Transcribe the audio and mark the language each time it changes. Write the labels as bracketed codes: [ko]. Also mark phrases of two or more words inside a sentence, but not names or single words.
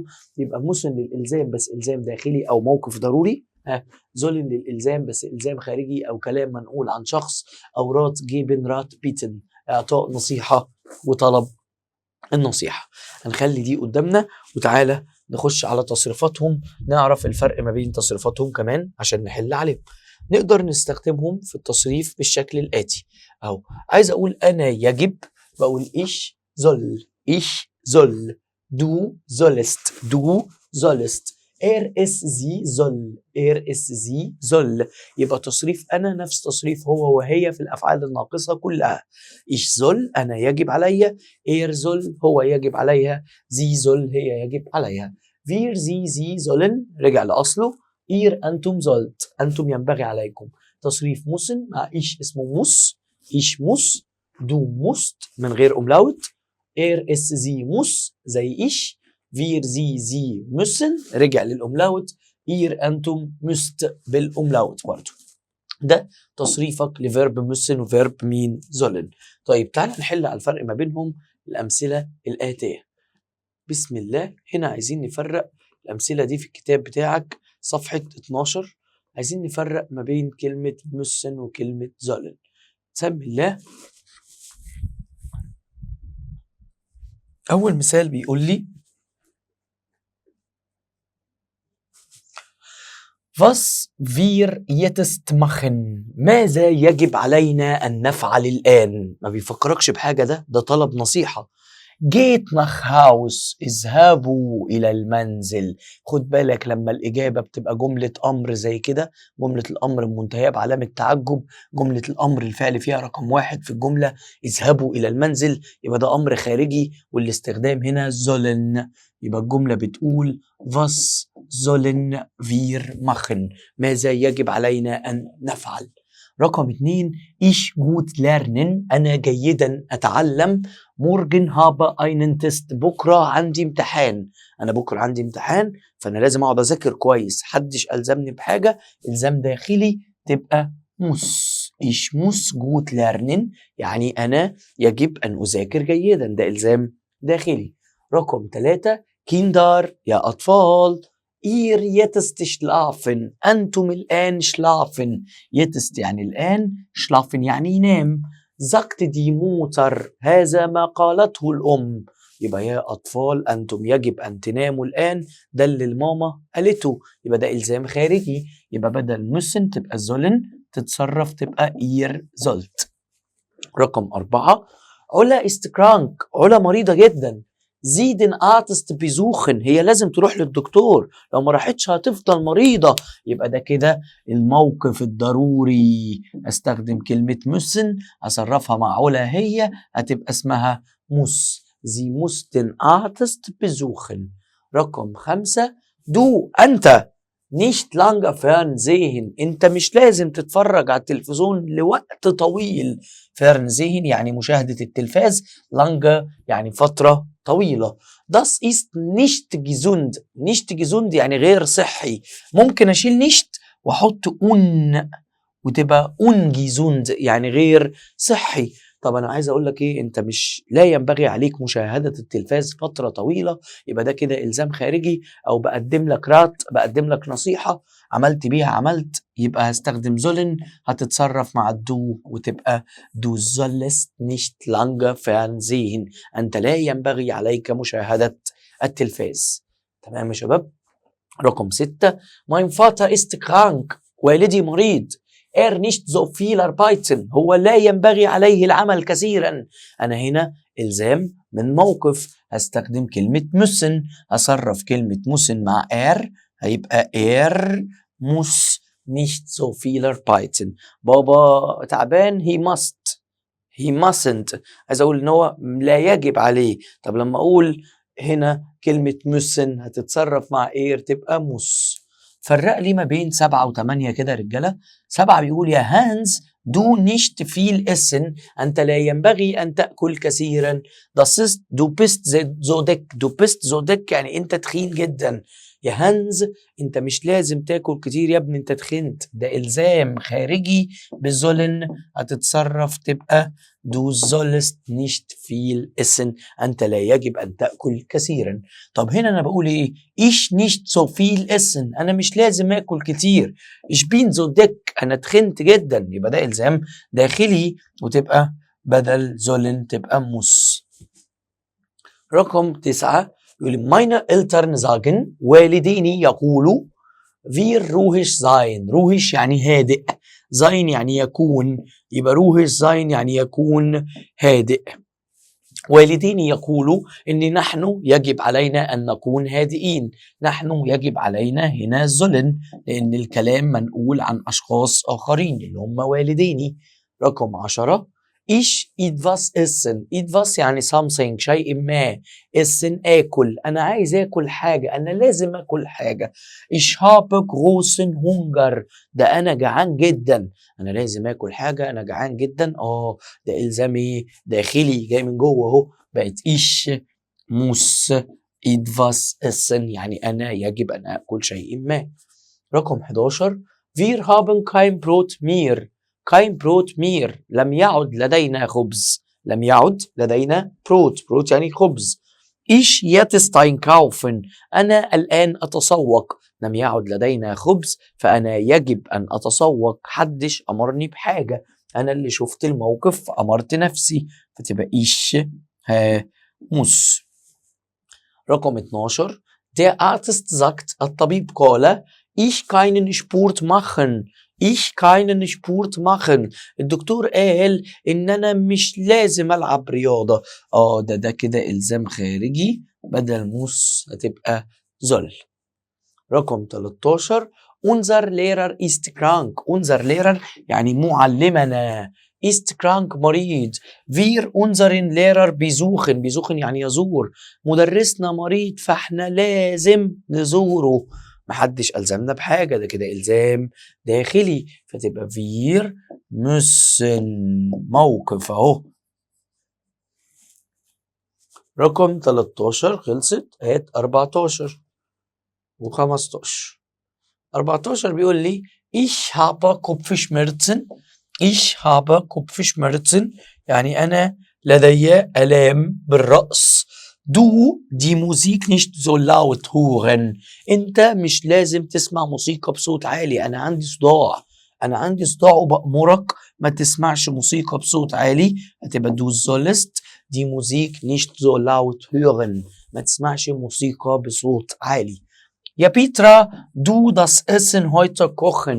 [ar] يبقى مسن للالزام بس الزام داخلي او موقف ضروري، زولن للالزام بس الزام خارجي او كلام منقول عن شخص، او رات جيبن رات بيتن اعطاء نصيحه وطلب النصيحه. هنخلي دي قدامنا وتعالى نخش على تصريفاتهم، نعرف الفرق ما بين تصريفاتهم كمان عشان نحل عليهم. نقدر نستخدمهم في التصريف بالشكل الآتي. أو عايز أقول أنا يجب، بقول [de] ich soll du sollst er es sie soll. [ar] يبقى تصريف أنا نفس تصريف هو وهي في الأفعال الناقصة كلها. [de] ich soll [ar] أنا يجب عليا، [de] er soll [ar] هو يجب عليها، [de] sie soll [ar] هي يجب عليها. [de] wir sie sollen [ar] رجع لأصله، ihr أنتم sollt أنتم ينبغي عليكم. [de] تصريف müssen مع ich اسمه muss، ich muss، du musst [ar] من غير أملاوت، [de] er es sie muss زي ich، wir sie müssen [ar] رجع للأملاوت، [de] ihr أنتم müsst [ar] بالأملاوت برضو. ده تصريفك لفيرب müssen وفيرب مين sollen. طيب تعال نحل على الفرق ما بينهم الأمثلة الآتية. بسم الله. هنا عايزين نفرق الأمثلة دي في الكتاب بتاعك صفحة 12. عايزين نفرق ما بين كلمة müssen وكلمة sollen. بسم الله. أول مثال بيقول لي [de] Was wir jetzt machen. [ar] ماذا يجب علينا أن نفعل الآن؟ ما بيفكركش بحاجة، ده طلب نصيحة. [de] Geht nach Haus. [ar] اذهبوا إلى المنزل. خد بالك لما الإجابة بتبقى جملة أمر زي كده، جملة الأمر منتهية بعلامة تعجب، جملة الأمر الفعل فيها رقم 1 في الجملة، اذهبوا إلى المنزل، يبقى ده أمر خارجي والاستخدام هنا sollen. يبقى الجملة بتقول [de] Was sollen wir machen. [ar] ماذا يجب علينا أن نفعل. رقم 2 [de] Ich gut lernen. [ar] أنا جيدا أتعلم. [de] Morgen habe einen Test. [ar] بكرة عندي امتحان. أنا بكرة عندي امتحان فأنا لازم أقعد أذاكر كويس، حدش ألزمني بحاجة، إلزام داخلي تبقى muss. [de] Ich muss gut lernen [ar] يعني أنا يجب أن أذاكر جيدا، ده إلزام داخلي. رقم 3 Kinder يا أطفال. [de] Ihr jetzt schlafen. [ar] أنتم الآن schlafen. jetzt يعني الآن، schlafen يعني ينام. [de] sagt die Mutter. [ar] هذا ما قالته الأم. يبقى يا أطفال أنتم يجب أن تناموا الآن، ده اللي الماما قالته، يبقى ده إلزام خارجي. يبقى بدل müssen تبقى sollen، تتصرف تبقى [de] ihr sollt. رقم 4 علا ist krank. [ar] علا مريضة جدا. [de] Sie den Arzt besuchen. [ar] هي لازم تروح للدكتور، لو ما راحتش هتفضل مريضة. يبقى ده كده الموقف الضروري. استخدم كلمة müssen اصرفها مع علا، هي هتبقى اسمها muss. [de] Sie muss den Arzt besuchen. رقم 5 du أنت nicht lange fernsehen. [ar] انت مش لازم تتفرج على التلفزيون لوقت طويل. fernsehen يعني مشاهدة التلفاز، lange يعني فترة طويلة. [de] das ist nicht gesund. nicht gesund [ar] يعني غير صحي. ممكن أشيل nicht وأحط un وتبقى ungesund يعني غير صحي. طب أنا عايز أقول لك إيه، أنت مش لا ينبغي عليك مشاهدة التلفاز فترة طويلة، يبقى ده كده إلزام خارجي، أو بقدم لك بقدم لك نصيحة عملت بيها عملت، يبقى هستخدم sollen، هتتصرف مع الدو وتبقى [de] du sollst nicht lange fernsehen. [ar] أنت لا ينبغي عليك مشاهدة التلفاز. تمام يا شباب. رقم 6 [de] mein Vater ist krank. [ar] والدي مريض. [de] nicht so viel arbeiten. [ar] هو لا ينبغي عليه العمل كثيرا. أنا هنا إلزام من موقف، هستخدم كلمة müssen، هصرف كلمة müssen مع هيبقى [de] muss nicht so viel arbeiten. [ar] بابا تعبان [en] he mustn't. [ar] عايز أقول إن هو لا يجب عليه. طب لما أقول هنا كلمة müssen هتتصرف مع تبقى muss. فرق لي ما بين 7 و8 كده رجالة. 7 بيقول يا هانز [de] du nicht viel essen. [ar] أنت لا ينبغي أن تأكل كثيرا. [de] das ist du bist so dick [ar] يعني أنت تخين جدا. يا هانز أنت مش لازم تاكل كتير يا ابني، أنت تخنت، ده إلزام خارجي بزولن، هتتصرف تبقى [de] du sollst nicht viel essen. [ar] أنت لا يجب أن تأكل كثيرا. طب هنا أنا بقول إيه؟ [de] ich nicht so viel essen. [ar] أنا مش لازم أكل كتير. [de] ich bin so dick. [ar] أنا تخنت جدا. يبقى ده إلزام داخلي وتبقى بدل sollen تبقى muss. رقم 9 يقول [de] meine Eltern sagen. [ar] والديني يقولوا [de] wir ruhig sein. [ar] ruhig يعني هادئ. sein يعني يكون. يبقى [de] ruhig sein [ar] يعني يكون هادئ. والديني يقولوا إن نحن يجب علينا أن نكون هادئين. نحن يجب علينا هنا zullen، لأن الكلام منقول عن أشخاص آخرين اللي هم والديني. [de] رقم 10 ich etwas essen. [ar] etwas يعني something، شيء ما. essen آكل، أنا عايز آكل حاجة، أنا لازم آكل حاجة. [de] ich habe großen Hunger. [ar] ده أنا جعان جدا، أنا لازم آكل حاجة، أنا جعان جدا. ده إلزامي داخلي جاي من جوه اهو. بقت [de] ich muss etwas essen [ar] يعني أنا يجب أن آكل شيء ما. [de] رقم 11 wir haben kein Brot mehr. kein Brot mehr [ar] لم يعد لدينا خبز. لم يعد لدينا Brot يعني خبز. [de] ich jetzt einkaufen. [ar] أنا الآن أتسوق. لم يعد لدينا خبز فأنا يجب أن أتسوق. حدش أمرني بحاجة، أنا اللي شفت الموقف أمرت نفسي، فتبقى [de] ich muss. رقم 12 der Arzt sagt. [ar] الطبيب قال [de] ich keinen Sport machen. ich keinen Sport machen. [ar] الدكتور قال إن أنا مش لازم ألعب رياضة. ده كده إلزام خارجي، بدل muss هتبقى soll. [de] رقم 13 unser Lehrer ist krank. unser Lehrer [ar] يعني معلمنا. [de] ist krank مريض. wir unseren Lehrer besuchen. [ar] besuchen يعني يزور. مدرسنا مريض فاحنا لازم نزوره. محدش ألزمنا بحاجة، ده كده إلزام داخلي، فتبقى [de] wir müssen. [ar] موقف اهو. رقم 13 خلصت. هات 14 و15. [de] 14 [ar] بيقول لي [de] ich habe Kopfschmerzen. ich habe Kopfschmerzen [ar] يعني أنا لدي آلام بالرأس. [de] du die Musik nicht so laut hören. [ar] أنت مش لازم تسمع موسيقى بصوت عالي، أنا عندي صداع. أنا عندي صداع وبأمرك ما تسمعش موسيقى بصوت عالي. هتبقى [de] du sollst die Musik nicht so laut hören. [ar] ما تسمعش موسيقى بصوت عالي. [de] يا بيترا du das Essen heute kochen.